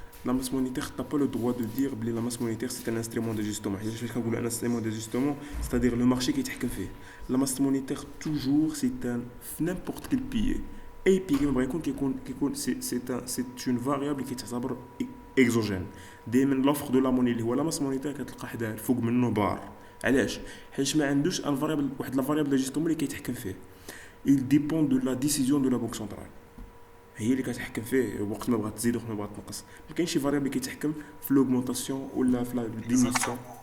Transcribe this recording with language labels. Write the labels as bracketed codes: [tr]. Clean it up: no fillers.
[fr] La masse monétaire, tu n'as pas le droit de dire que la masse monétaire c'est un instrument d'ajustement. Un instrument d'ajustement, c'est-à-dire le marché qui est fait. La masse monétaire, toujours, c'est un n'importe quel pilier. Et puis, c'est une variable qui est exogène. [ar] دائما [fr] l'offre de la monnaie [ar] اللي هو [fr] la masse monétaire [ar] كتلقى حداه الفوق منه بار. علاش؟ حيت ما عندوش الفاريابل واحد لا فاريابل داجستومون اللي كيتحكم فيه. [fr] Il dépend de la décision de la banque centrale. [ar] هي اللي كتحكم فيه وقت ما بغات تزيد وقت ما بغات تنقص. ما كاينش شي فاريابل اللي كيتحكم في l'augmentation ولا في la diminution.